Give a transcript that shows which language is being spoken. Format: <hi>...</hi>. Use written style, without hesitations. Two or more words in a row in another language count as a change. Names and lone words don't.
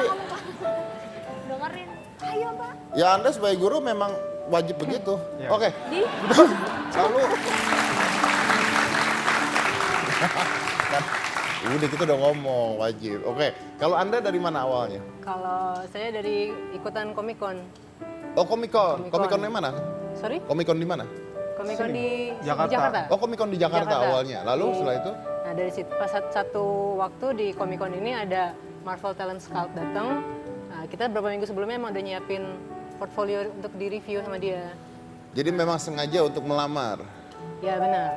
<id>Pak, ngomong, Pak. Dengerin. Ayo Pak. ya Anda sebagai guru memang wajib begitu. Ya. Oke, Di. lalu kan, udah kita udah ngomong wajib. Oke, kalau Anda dari mana awalnya? Kalau saya dari ikutan Comic Con. Oh, Comic Con. Comic Con. Comic Con di mana? Sorry? Comic Con di mana? Comic Con di Jakarta. Jakarta. Oh, Comic Con di Jakarta Jakarta. awalnya. Lalu Di- setelah itu? Nah, dari situ pas satu waktu di Comic Con ini ada Marvel Talent Scout datang. Nah, kita beberapa minggu sebelumnya emang udah nyiapin portfolio untuk di-review sama dia. Jadi memang sengaja untuk melamar. Ya benar.</id>